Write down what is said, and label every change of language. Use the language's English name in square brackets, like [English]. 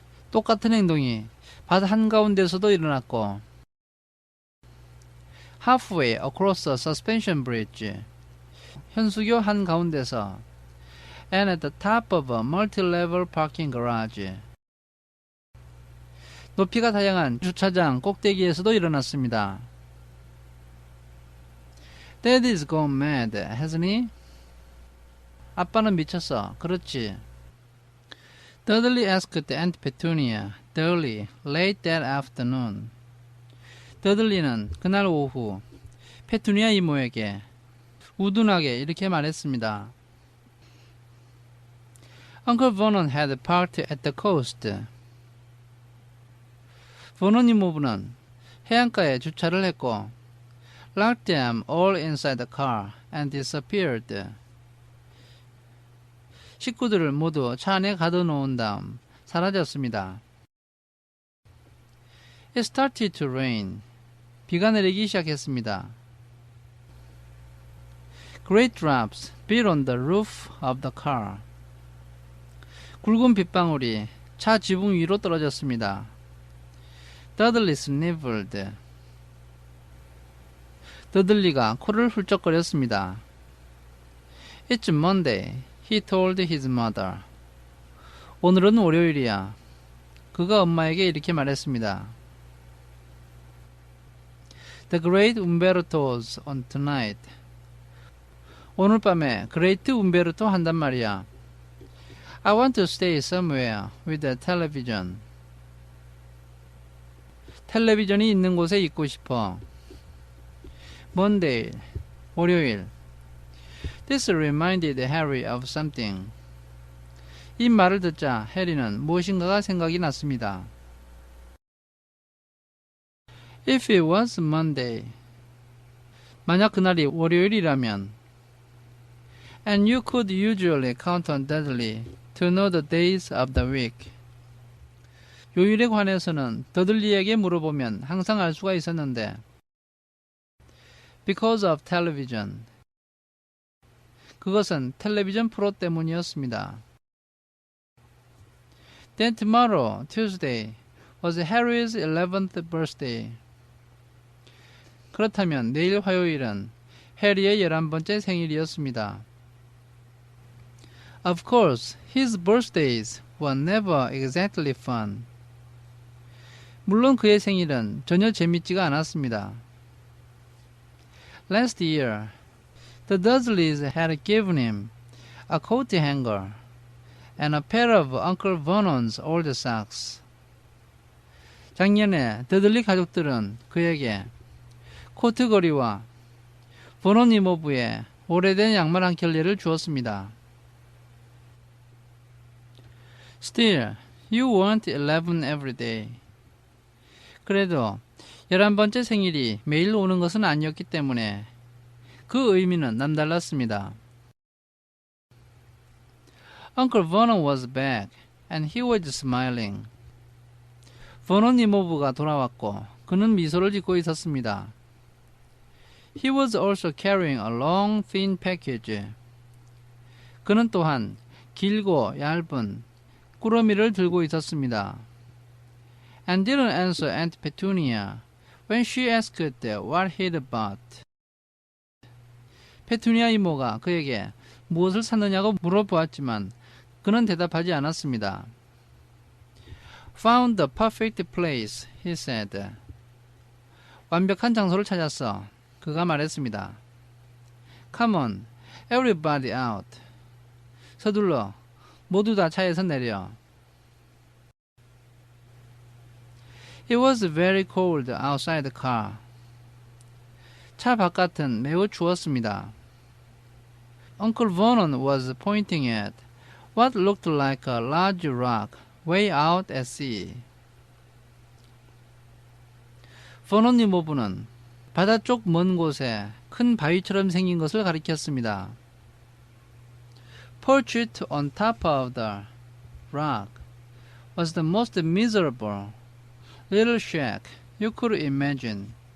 [Korean] 똑같은 행동이 밭 한가운데서도 일어났고 [English] halfway across a suspension bridge. [Korean] 현수교 한가운데서 [English] and at the top of a multi-level parking garage. [Korean] 높이가 다양한 주차장 꼭대기에서도 일어났습니다. [English] Daddy's gone mad, hasn't he? [Korean] 아빠는 미쳤어. 그렇지. [English] Dudley asked Aunt Petunia, dully, late that afternoon. [Korean] 더들리는 그날 오후 페투니아 이모에게 우둔하게 이렇게 말했습니다. [English] Uncle Vernon had parked at the coast. [Korean] 버넌 이모부는 해안가에 주차를 했고 [English] locked them all inside the car and disappeared. [Korean] 식구들을 모두 차 안에 가둬놓은 다음 사라졌습니다. [English] It started to rain. [Korean] 비가 내리기 시작했습니다. [English] Great drops beat on the roof of the car. [Korean] 굵은 빗방울이 차 지붕 위로 떨어졌습니다. [English] Dudley sniffled. [Korean] 더들리가 코를 훌쩍거렸습니다. [English] It's Monday, he told his mother. [Korean] 오늘은 월요일이야. 그가 엄마에게 이렇게 말했습니다. [English] The great Umberto's on tonight. [Korean] 오늘 밤에 그레이트 움베르토 한단 말이야. [English] I want to stay somewhere with the television. [Korean] 텔레비전이 있는 곳에 있고 싶어. [English] Monday, [Korean] 월요일. [English] This reminded Harry of something. [Korean] 이 말을 듣자 해리는 무엇인가가 생각이 났습니다. [English] If it was Monday, [Korean] 만약 그날이 월요일이라면 [English] and you could usually count on Dudley to know the days of the week. [Korean] 요일에 관해서는 더들리에게 물어보면 항상 알 수가 있었는데 [English] because of television. [Korean] 그것은 텔레비전 프로 때문이었습니다. [English] Then tomorrow, Tuesday, was Harry's 11th birthday. [Korean] 그렇다면 내일 화요일은 해리의 11번째 생일이었습니다. [English] Of course, his birthdays were never exactly fun. [Korean] 물론 그의 생일은 전혀 재밌지가 않았습니다. [English] Last year, the Dursleys had given him a coat hanger and a pair of Uncle Vernon's old socks. [Korean] 작년에 더들리 가족들은 그에게 코트거리와 버논 이모부의 오래된 양말 한 켤레를 주었습니다. [English] Still, you weren't 11 every day. [Korean] 그래도 11번째 생일이 매일 오는 것은 아니었기 때문에 그 의미는 남달랐습니다. [English] Uncle Vernon was back and he was smiling. [Korean] 버논 이모부가 돌아왔고 그는 미소를 짓고 있었습니다. [English] He was also carrying a long, thin package. [Korean] 그는 또한 길고 얇은 꾸러미를 들고 있었습니다. [English] And didn't answer Aunt Petunia when she asked what he'd bought. [Korean] 페투니아 이모가 그에게 무엇을 샀느냐고 물어보았지만 그는 대답하지 않았습니다. [English] Found the perfect place, he said. [Korean] 완벽한 장소를 찾았어. 그가 말했습니다. [English] Come on, everybody out. [Korean] 서둘러, 모두 다 차에서 내려. [English] It was very cold outside the car. [Korean] 차 바깥은 매우 추웠습니다. [English] Uncle Vernon was pointing at what looked like a large rock way out at sea. [Korean] 버논 이모부는 바다 쪽 먼 곳에 큰 바위처럼 생긴 것을 가리켰습니다. [English] Perched on top of the rock was the most miserable little shack you could imagine.